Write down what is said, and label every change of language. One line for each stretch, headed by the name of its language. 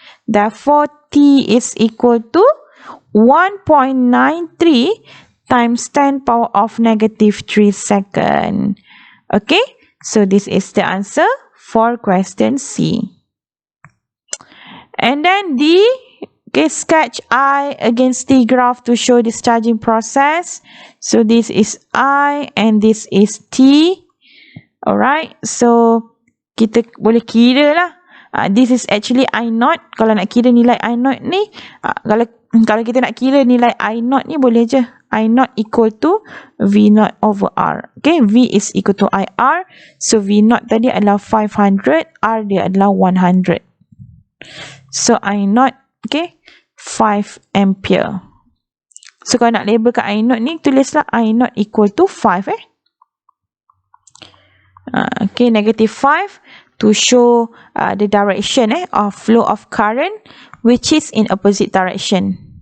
English: Therefore, t is equal to 1.93 times 10 power of negative 3 second. Okay, so this is the answer for question C. And then D, okay, sketch I against T graph to show discharging process. So this is I and this is T.
Malay: Alright, so kita boleh kira lah.
English: This is actually I0.
Malay: Kalau nak kira nilai I0 ni, kalau kita nak kira nilai I0 ni boleh je.
English: I0 equal to V0 over R. Okay, V is equal to IR.
Malay: So V0 tadi adalah 500, R dia adalah 100.
English: So I0, okay, 5 ampere. So
Malay: kalau nak labelkan I0 ni, tulislah
English: I0 equal to 5 okay, negative 5 to show the direction of flow of current which is in opposite direction.